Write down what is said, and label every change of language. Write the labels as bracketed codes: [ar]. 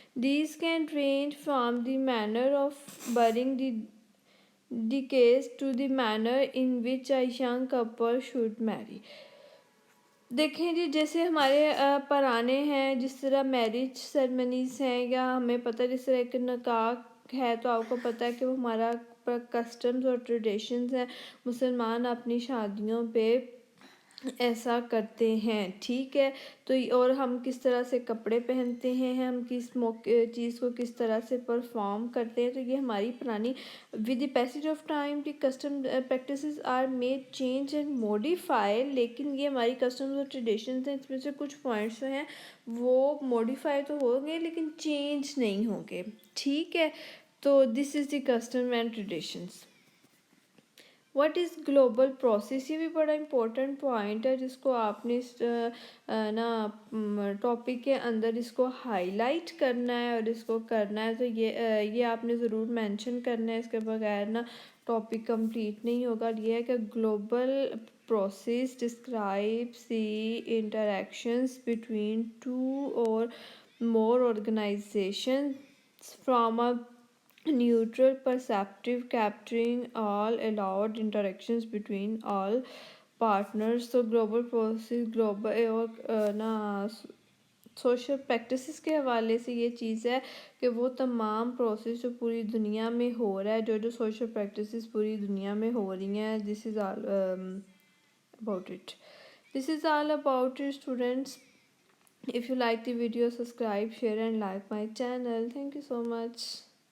[en] These can range from the manner of burying the case to the manner in which a young couple should marry. [ur] دیکھیں جی جیسے ہمارے پرانے ہیں, جس طرح میرج سیرمنیز ہیں, یا ہمیں پتہ جس طرح ایک نکاح ہے تو آپ کو پتہ ہے کہ وہ ہمارا کسٹمز اور ٹریڈیشنز ہیں. مسلمان اپنی شادیوں پہ ایسا کرتے ہیں. ٹھیک ہے, تو اور ہم کس طرح سے کپڑے پہنتے ہیں, ہم کس موقع چیز کو کس طرح سے پرفارم کرتے ہیں, تو یہ ہماری پرانی [en] With the passage of time the custom practices are made change and modify. [ur] لیکن یہ ہماری کسٹمز اور ٹریڈیشنز ہیں, اس میں سے کچھ پوائنٹس جو ہیں وہ موڈیفائی تو ہوں گے لیکن چینج نہیں ہوں گے. ٹھیک ہے, تو [en] This is the custom and traditions. What is global process, [ur] یہ بھی بڑا امپورٹنٹ پوائنٹ ہے جس کو آپ نے نا ٹاپک کے اندر اس کو ہائی لائٹ کرنا ہے اور اس کو کرنا ہے. تو یہ آپ نے ضرور مینشن کرنا ہے, اس کے بغیر نا ٹاپک کمپلیٹ نہیں ہوگا. یہ ہے کہ [en] Global process describes the interactions between two or more organizations from a neutral perspective, capturing all allowed interactions between all partners. So global process, global [ur] اور نا سوشل پریکٹسز کے حوالے سے یہ چیز ہے کہ وہ تمام پروسیس جو پوری دنیا میں ہو رہا ہے, جو سوشل پریکٹسز پوری دنیا میں ہو رہی ہیں, [en] this is all about it. This is all about it, students. If you like the video, subscribe, share and like my channel. Thank you so much.